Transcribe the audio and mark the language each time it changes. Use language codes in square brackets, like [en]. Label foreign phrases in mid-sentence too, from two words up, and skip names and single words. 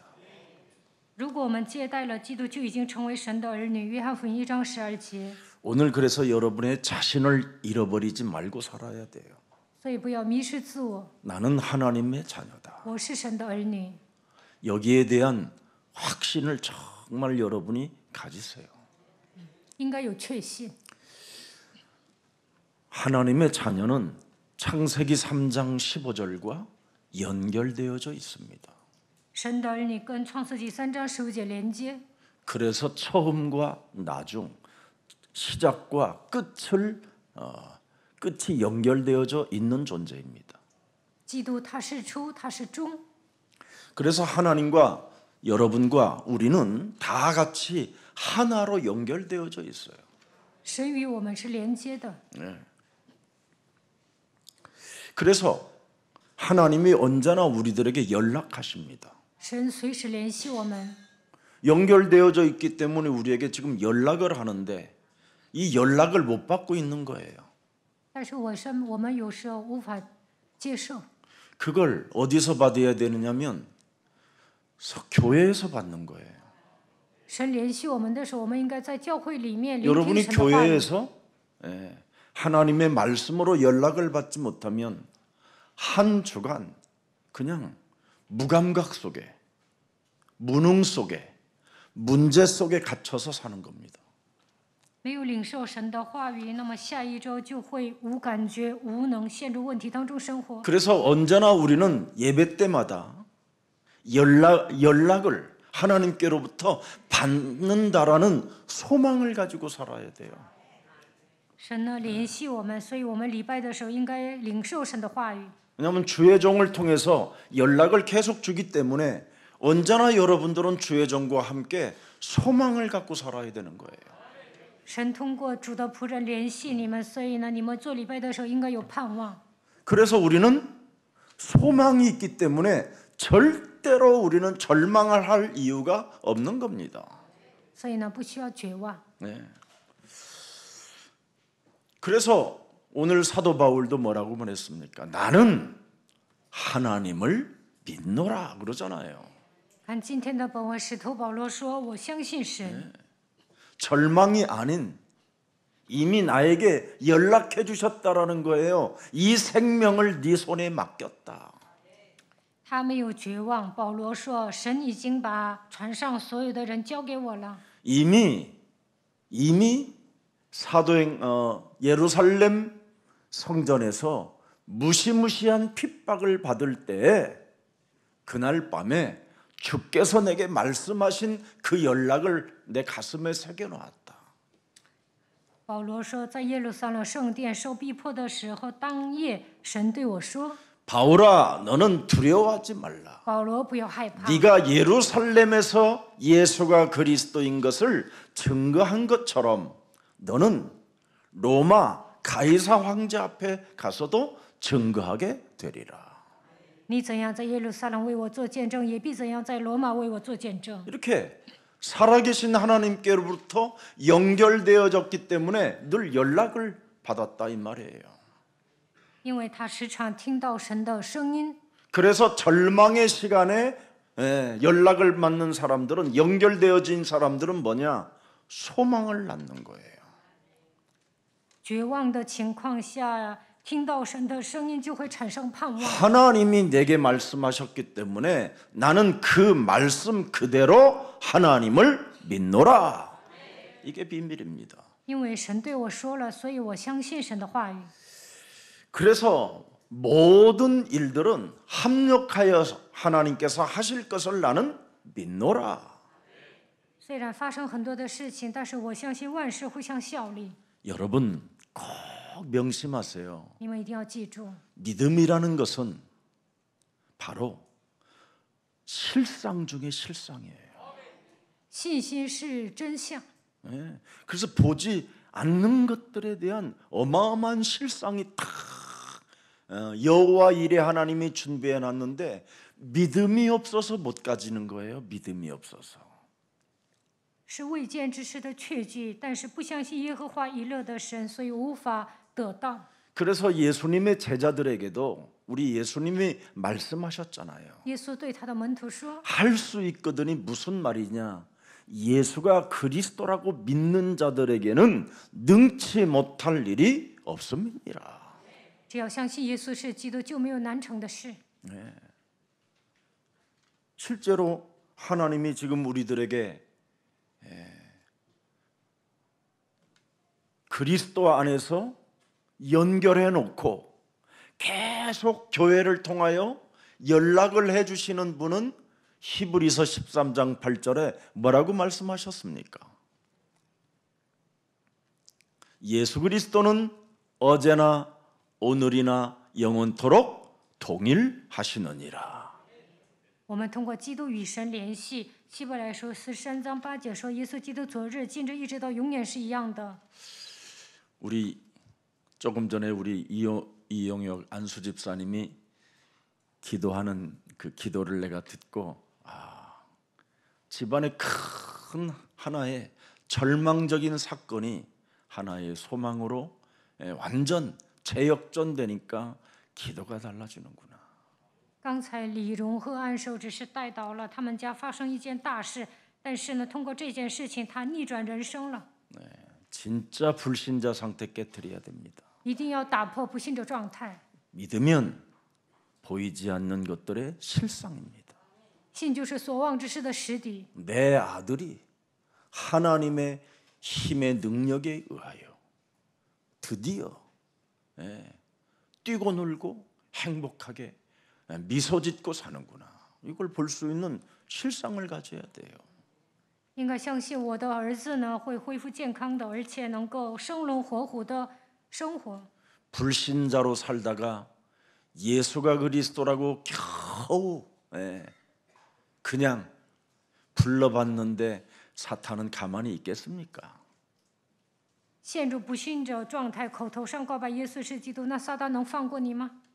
[zh] 如果我们接待了基督，就已经成为神的儿女。约翰福音1章12节。 [ko] 오늘 그래서 여러분의 자신을 잃어버리지 말고 살아야 돼요. [zh] 所以不要迷失自我， [ko] 나는 하나님의 자녀다. [zh] 我是神的儿女。 [ko] 여기에 대한 확신을 정말 여러분이 가지세요. [zh] 应该有确信。 [ko] 하나님의 자녀는 창세기 3장 15절과 연결되어져 있습니다. [zh] 神的儿女跟创世纪3章15节连接， [ko] 그래서 처음과 나중, 시작과 끝이 연결되어져 있는 존재입니다. [zh] 基督他是初，他是终。 [ko] 그래서 하나님과 여러분과 우리는 다 같이 하나로 연결되어져 있어요. [zh] 神与我们是连接的， [ko] 그래서 하나님이 언제나 우리들에게 연락하십니다. [zh] 神随时联系我们。 [ko] 연결되어져 있기 때문에 우리에게 지금 연락을 하는데 이 연락을 못 받고 있는 거예요. [zh] 但是我们有时候无法接受， [ko] 그걸 어디서 받아야 되느냐면 교회에서 받는 거예요. [zh] 神联系我们的时候，我们应该在教会里面聆听 [ko] 여러분이 [zh] 神的话语。 [ko] 교회에서 하나님의 말씀으로 연락을 받지 못하면 한 주간 그냥 무감각 속에 무능 속에 문제 속에 갇혀서 사는 겁니다. [zh] 没有领受神的话语，那么下一周就会无感觉、无能，陷入问题当中生活。 [ko] 그래서 언제나 우리는 예배 때마다 연락을 하나님께로부터 받는다라는 소망을 가지고 살아야 돼요. [zh] 神呢联系我们，所以我们礼拜的时候应该领受神的话语。 [ko] 왜냐하면 주의 종을 통해서 연락을 계속 주기 때문에 언제나 여러분들은 주의 종과 함께 소망을 갖고 살아야 되는 거예요. [zh] 神通过主的仆人联系你们，所以呢，你们做礼拜的时候应该有盼望。 [ko] 그래서 우리는 소망이 있기 때문에 절대로 우리는 절망할 이유가 없는 겁니다. [zh] 所以呢，不需要绝望。 [ko] 네. 그래서 오늘 사도 바울도 뭐라고 말했습니까? 나는 하나님을 믿노라 그러잖아요. [zh] 看今天的本文，使徒保罗说：“我相信神。” [ko] 절망이 아닌 이미 나에게 연락해 주셨다라는 거예요. 이 생명을 네 손에 맡겼다. [zh] 他没有绝望。保罗说：“神已经把船上所有的人交给我了。” [ko] 이미 사도행 예루살렘 성전에서 무시무시한 핍박을 받을 때 그날 밤에 주께서 내게 말씀하신 그 연락을 내 가슴에 새겨놓았다. [zh] 保罗说，在耶路撒冷圣殿受逼迫的时候，当夜神对我说 [ko] 바울아, 너는 두려워하지 말라. ：“ [zh] 保罗，不要害怕。 [ko] 네가 예루살렘에서 예수가 그리스도인 것을 증거한 것처럼 너는 로마 가이사 황제 앞에 가서도 증거하게 되리라. [zh] 你怎样在耶路撒冷为我做见证，也必怎样在罗马为我做见证。” [ko] 이렇게 살아계신 하나님께로부터 연결되어졌기 때문에 늘 연락을 받았다 이 말이에요. [zh] 因为他时常听到神的声音。 [ko] 그래서 절망의 시간에 연락을 받는 사람들은 연결되어진 사람들은 뭐냐? 소망을 낳는 거예요. [zh] 绝望的情况下，听到神的声音就会产生盼望。 [ko] 하나님이 내게 말씀하셨기 때문에 나는 그 말씀 그대로 하나님을 믿노라. 이게 비밀입니다. [zh] 因为神对我说了，所以我相信神的话语。 [ko] 그래서 모든 일들은 합력하여 하나님께서 하실 것을 나는 믿노라. [zh] 虽然发生很多的事情，但是我相信万事互相效力。 [ko] 여러분 꼭 명심하세요. [zh] 你们一定要记住， [ko] 믿음이라는 것은 바로 실상 중에 실상이에요. [zh] 信心是真相。 [ko] 예. 그래서 보지 않는 것들에 대한 어마어마한 실상이 탁 여호와 이레 하나님이 준비해 놨는데 믿음이 없어서 못 가지는 거예요. 믿음이 없어서. [zh] 是未见之事的确据，但是不相信耶和华以勒的神，所以无法得到。 [ko] 그래서 예수님의 제자들에게도 우리 예수님이 말씀하셨잖아요. [zh] 耶稣对他的门徒说 [ko] 할 수 있거든이 무슨 말이냐? 예수가 그리스도라고 믿는 자들에게는 능치 못할 일이 없습니다. [zh] 只要相信耶稣是基督，就没有难成的事。 [ko] 실제로 하나님이 지금 우리들에게 그리스도 안에서 연결해 놓고 계속 교회를 통하여 연락을 해 주시는 분은 히브리서 13장 8절에 뭐라고 말씀하셨습니까? 예수 그리스도는 어제나 오늘이나 영원토록 동일하시느니라. [zh] 我们通过基督与神联系。希伯来书13章8节说，耶稣基督昨日、今日一直到永远是一样的。 [ko] 우리 조금 전에 우리 이용혁 안수 집사님이 기도하는 그 기도를 내가 듣고 집안에 큰 하나의 절망적인 사건이 하나의 소망으로 완전 재역전되니까 기도가 달라지는구나. [zh] 刚才李荣和安寿只是带到了他们家发生一件大事，但是呢，通过这件事情，他逆转人生了。 [ko] 진짜 불신자 상태 깨뜨려야 됩니다. [zh] 一定要打破不信的状态。 [ko] 믿으면 보이지 않는 것들의 실상입니다. [zh] 信就是所望之事的实底。 [ko] 내 아들이 하나님의 힘의 능력에 의하여 드디어 뛰고 놀고 행복하게 미소 짓고 사는구나. 이걸 볼 수 있는 실상을 가져야 돼요. [zh] 应该相信我的儿子呢会恢复健康的，而且能够生龙活虎的生活。 [ko] 불신자로 살다가 예수가 그리스도라고 겨우 그냥 불러봤는데 사탄은 가만히 있겠습니까? [zh] 陷入不信者状态，口头上告白耶稣是基督，那撒旦能放过你吗？